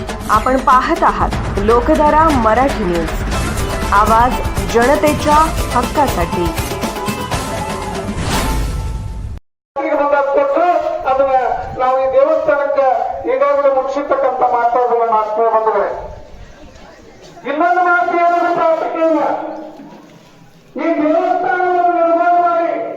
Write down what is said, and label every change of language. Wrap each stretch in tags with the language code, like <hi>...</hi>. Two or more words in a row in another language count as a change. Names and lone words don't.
<mr>आपण पाहत आहात लोकधारा मराठी न्यूज, आवाज जनतेच्या हक्कासाठी।</mr> <kn>ನಾವು ಈ ದೇವಸ್ಥಾನಕ್ಕೆ ಈಗಾಗಲೇ ಮುಗಿಸಿರ್ತಕ್ಕಂಥ ಮಾತಾಡುವ ಮಾತೇ ಬಂದರೆ ಇನ್ನೊಂದು ಮಾತು ಏನಂತ ಇಲ್ಲ, ಈ ದೇವಸ್ಥಾನವನ್ನು ನಿರ್ಮಾಣ ಮಾಡಿ</kn>